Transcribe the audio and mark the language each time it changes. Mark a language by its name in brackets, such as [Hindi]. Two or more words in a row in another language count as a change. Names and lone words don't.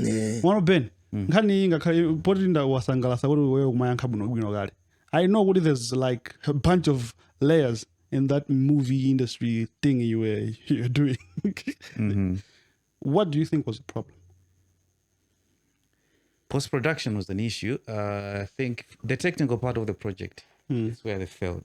[Nyanja] Mwana Ben. Nkhani ngakhale poti ndawasangalasa kuti wewe kumayankha bwino kale. [English] I know what there's like a bunch of layers in that movie industry thing you're doing. What do you think was the problem? Post-production was an issue. I think the technical part of the project is where they failed.